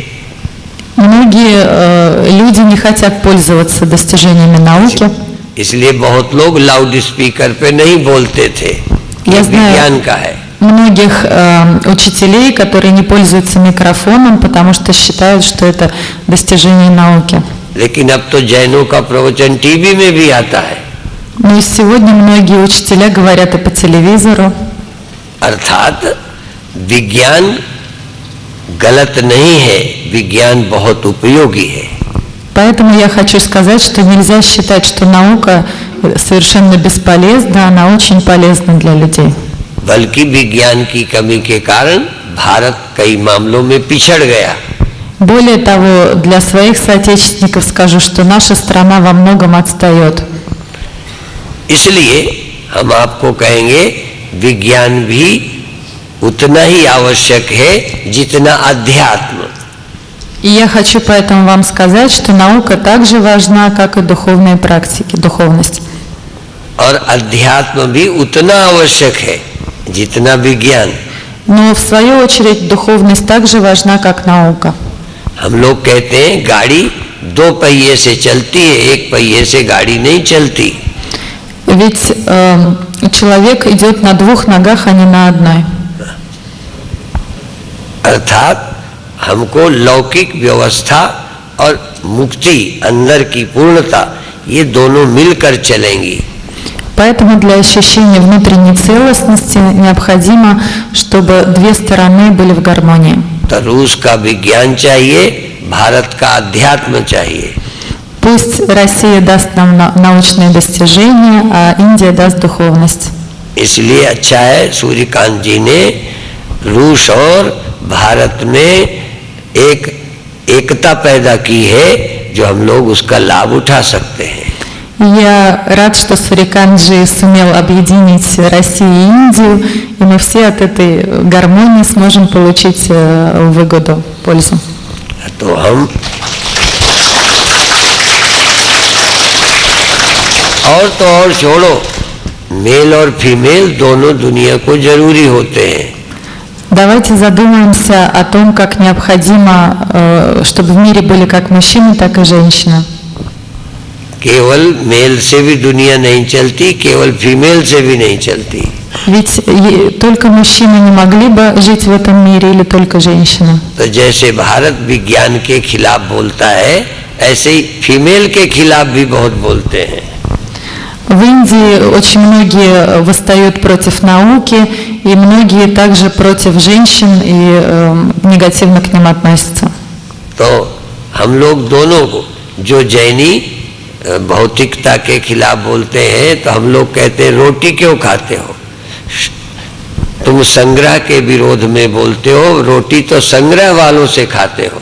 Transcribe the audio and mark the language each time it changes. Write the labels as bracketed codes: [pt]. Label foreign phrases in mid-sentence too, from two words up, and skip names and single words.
[ru] Многие люди не хотят пользоваться достижениями науки. [hi] इसलिए बहुत लोग [en] loud speaker [hi] पे नहीं बोलते थे, ये विज्ञान का है। [ru] Многих учителей, которые не пользуются микрофоном, потому что считают, что это достижение науки. [hi] लेकिन अब तो जैनों का प्रवचन टीवी में भी आता है। [ru] Но сегодня многие учителя говорят и по телевизору. [hi] अर्थात विज्ञान गलत नहीं है, विज्ञान बहुत उपयोगी है। [ru] Поэтому я хочу сказать, что нельзя считать, что наука совершенно бесполезна, она очень полезна для людей. [hi] बल्कि विज्ञान की कमी के कारण भारत कई मामलों में पिछड़ गया। [ru] Более того, для своих соотечественников скажу, что наша страна во многом отстает. [hi] इसलिए हम आपको कहेंगे विज्ञान भी उतना ही आवश्यक है जितना अध्यात्म। [ru] И я хочу поэтому вам сказать, что наука так же важна, как и духовные практики, духовность. [hi] और अध्यात्म भी उतना आवश्यक है जितना विज्ञान। [ru] Но в свою очередь духовность так же важна, как наука. [hi] हम लोग कहते हैं गाड़ी दो पहिए से चलती है, एक पहिए से गाड़ी नहीं चलती। [ru] Ведь человек идет на двух ногах, а не на одной. [hi] अर्थात हमको लौकिक व्यवस्था और मुक्ति, अंदर की पूर्णता, ये दोनों मिलकर चलेंगी। [ru] Поэтому для ощущения внутренней целостности необходимо, чтобы две стороны были в гармонии. [hi] तो रूस का विज्ञान चाहिए, भारत का अध्यात्म चाहिए। [ru] Пусть Россия даст нам научные достижения, а Индия даст духовность. [hi] इसलिए अच्छा है सूर्यकांत जी ने रूस और भारत में एक एकता पैदा की है, जो हम लोग उसका लाभ उठा सकते हैं। [ru] Я рад, что Суриканджи сумел объединить Россию и Индию, и мы все от этой гармонии сможем получить выгоду, пользу. [hi] तो हम और छोड़ो, मेल और फीमेल दोनों दुनिया को जरूरी होते हैं। [ru] Давайте задумаемся о том, как необходимо, чтобы в мире были как мужчины, так и женщины. [hi] केवल मेल से भी दुनिया नहीं चलती, केवल फीमेल से भी नहीं चलती। [ru] Ведь только мужчины не могли бы жить в этом мире или только женщины? [hi] तो जैसे भारत विज्ञान के खिलाफ बोलता है, ऐसे ही फीमेल के खिलाफ भी बहुत बोलते हैं। [ru] В Индии очень многие восстают против науки, и многие также против женщин и негативно к ним относятся. [hi] तो हम लोग दोनों को, जो जैनी भौतिकता के खिलाफ बोलते हैं, तो हम लोग कहते हैं रोटी क्यों खाते हो? तुम संग्रह के विरोध में बोलते हो, रोटी तो संग्रह वालों से खाते हो।